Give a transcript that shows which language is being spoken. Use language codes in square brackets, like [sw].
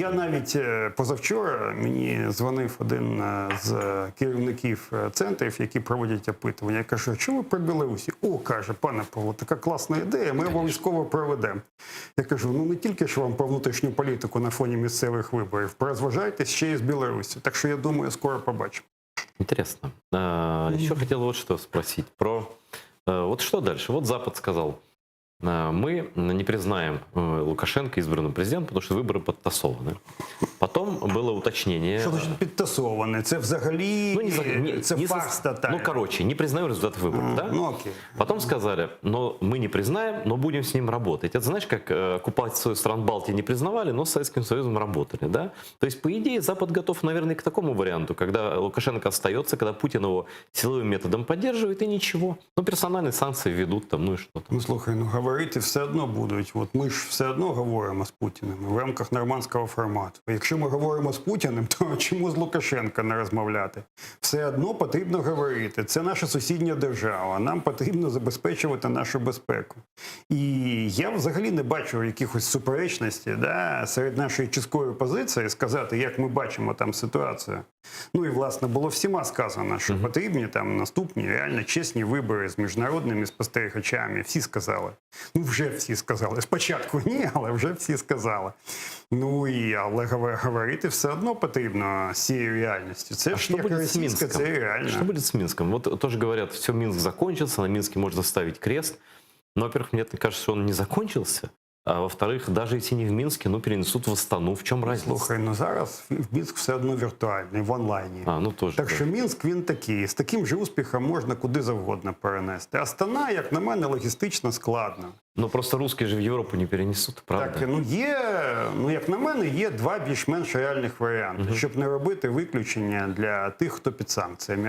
[uk] Я навіть позавчора, мені дзвонив один з керівників центрів, які проводять опитування. Я кажу, що ви про Білорусі? О, каже, пане Павло, така класна ідея, ми обов'язково проведемо. Я кажу, не тільки ж вам про внутрішню політику на фоні місцевих виборів, порозважайтесь ще й з Білорусі. Так що я думаю, скоро побачимо. [ru] Интересно. Еще хотел вот что спросить про... Вот что дальше? Вот Запад сказал, мы не признаем Лукашенко избранным президентом, потому что выборы подтасованы. Потом было уточнение... [uk] Що значить підтасоване? Це взагалі... це фарс тотальний. [ru] Короче, не признаем результат выборов, да? Окей. Потом сказали, но мы не признаем, но будем с ним работать. Это знаешь, как оккупацию стран Балтии не признавали, но с Советским Союзом работали, да? То есть, по идее, Запад готов, наверное, к такому варианту, когда Лукашенко остается, когда Путин его силовым методом поддерживает, и ничего. Персональные санкции ведут там, и что там. [uk] Слухай, говорити все одно будуть. От ми ж все одно говоримо з Путіним в рамках нормандського формату. Якщо ми говоримо з Путіним, то чому з Лукашенка не розмовляти? Все одно потрібно говорити. Це наша сусідня держава. Нам потрібно забезпечувати нашу безпеку. І я взагалі не бачу якихось суперечностей серед нашої чіткої позиції сказати, як ми бачимо там ситуацію. І, власне, було всіма сказано, що потрібні там наступні реально чесні вибори з міжнародними спостерігачами. Всі сказали. Вже всі сказали. Спочатку ні, але вже всі сказали. Але говорити все одно потрібно з цією реальністю. Це ж як російська, це реально. [ru] Что будет с Минском? Вот тоже говорят, все, Минск закончился, на Минске можно ставить крест. Но, во-первых, мне кажется, что он не закончился. А во-вторых, даже если не в Минске, перенесут в Астану. [uk] В чому разниця? Слухай, зараз Мінськ все одно віртуальний, в онлайні. Так що Мінськ, він такий. З таким же успіхом можна куди завгодно перенести. Астана, як на мене, логістично складно. Просто русські ж в Європу не перенесуть, правда? Так, як на мене, є два більш-менш реальних варіанти, щоб не робити виключення для тих, хто під санкціями.